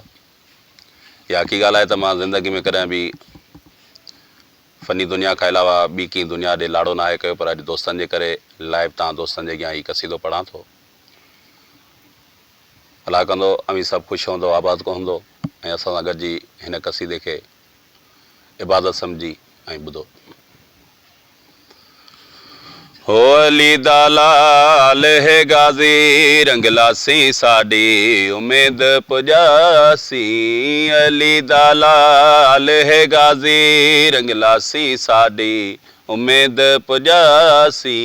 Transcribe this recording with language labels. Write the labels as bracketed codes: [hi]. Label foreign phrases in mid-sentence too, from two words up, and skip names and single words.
[sd] इहा हक़ी ॻाल्हि आहे त मां ज़िंदगी में कॾहिं बि फ़नी दुनिया खां अलावा ॿी कंहिं दुनिया ॾे लाड़ो न आहे कयो, पर अॼु दोस्तनि जे करे लाइव तव्हां दोस्तनि जे अॻियां हीउ कसीदो पढ़ां थो। अला कंदो अमी सभु ख़ुशि हूंदो, आबाद को हूंदो ऐं असां सां गॾिजी हिन कसीदे खे इबादत सम्झी ऐं ॿुधो। [pa] ہو علی دا لال ہے غازی رنگلاسی ساڈی امید پجاسی. علی دا لال ہے غازی رنگلاسی ساڈی امید پجاسی.